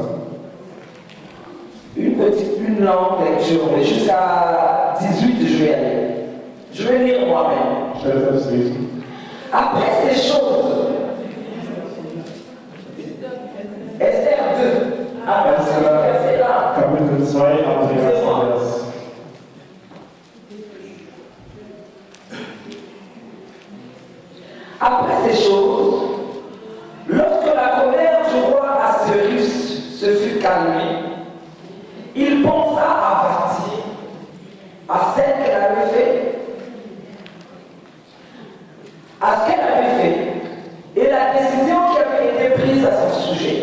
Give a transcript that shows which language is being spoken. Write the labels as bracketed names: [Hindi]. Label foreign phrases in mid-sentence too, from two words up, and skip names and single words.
[French] Une longue lecture, mais jusqu'à 18 juillet. Je vais lire moi-même. Après ces choses, Esther 2. C'est là. [German] Kapitel 2, ab dem ersten Vers. [French] Après ces choses, lorsque la colère du roi Assuérus se fut calmée, il pensa à Vasti, à celle qu'elle avait fait, à ce qu'elle avait fait, et la décision qui avait été prise à son sujet.